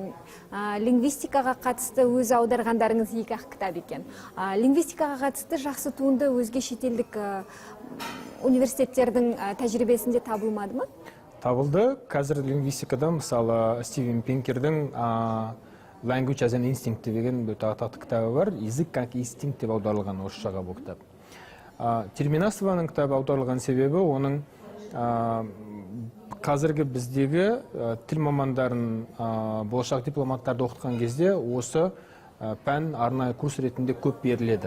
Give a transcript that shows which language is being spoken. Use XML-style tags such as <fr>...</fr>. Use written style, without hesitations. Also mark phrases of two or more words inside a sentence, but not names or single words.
<kk>Лингвистикаға қатысты өз аударғандарыңыз 2-ақ кітап екен. Лингвистикаға қатысты жақсы туынды өзге шетелдік университеттердің тәжірибесінде табылмады ма? Табылды. Қазір лингвистикада, мысалы, Стивен Пинкердің Language as an Instinct деген өте атақты кітабы бар. Язык как инстинкт деп аударылған орысшаға бұл кітап. Терминасованың кітабы аударылған себебі оның қазіргі біздегі тіл мамандарын, болашақ дипломаттарды оқытқан кезде осы пән арнайы курс ретінде көп беріледі.</kk>